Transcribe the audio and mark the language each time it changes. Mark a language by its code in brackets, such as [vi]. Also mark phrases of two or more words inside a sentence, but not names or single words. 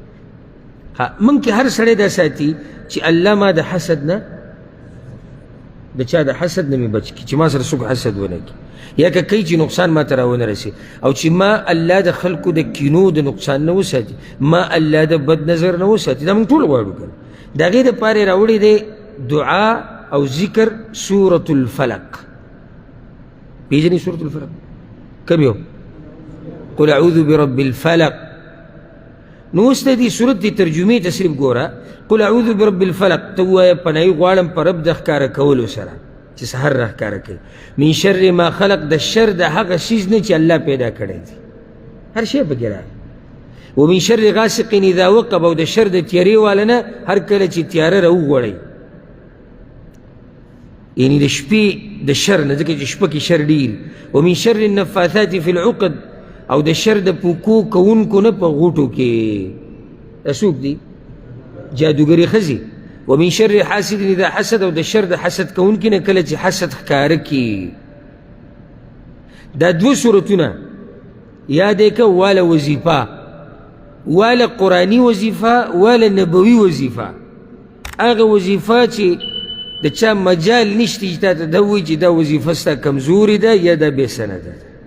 [ps] موږ کې هر سړی دا ساتي چې الله ما د حسد نه، د چا د حسد نه مې بچ کړي، چې ما سره څوک حسد ونه کړي، یا که کوي چې نقصان ما ته راونه رسي، او چې ما الله د خلکو د کینو د نقصان نه وساتي، ما الله د بد نظر نه وساتي. دا موږ ټول غواړو که نه. د هغې دپاره یې راوړی دی دعا او ذکر سورة الفلق. پیژنې سورة الفلق کوم یو؟ [ar] قل اعوذ برب الفلق. [ps] نو اوس د دې سورت د ترجمې تصریف ګوره. [ar] قل اعوذ برب الفلق [ps] ته ووایه پناهي غواړم په رب د ښکاره کولو سره، چې سحر راښکاره کوي [ar] من شر ما خلق [ps] د شر د هغه څیز نه چې الله پیدا کړی دی هر شی پکې راغلی [ar] ومن شر غاسق اذا وقب [ps] او د شر د تیارې والا نه هر کله چې تیاره راوغوړی یعنی د شپې د شر نه ځکه چې شپه کې شر ډېر [ar] ومن شر النفاثات فی العقد [ps] او د شر د پوکو کوونکو نه په غوټو کې دا څوک دي جادوګرې ښځې [ar] ومن شر حاسد اذا حسد [ps] او د شر د حسد کوونکي نه کله چې حسد ښکاره کړي دا دوه صورتونه یاد یې که واله وظیفه واله قرآني وظیفه واله نبوي وظیفه هغه وظیفه چې د چا مجال نشته چې تا ته دا ووایي چې دا وظیفه ستا کمزورې ده یا دا بې سنده ده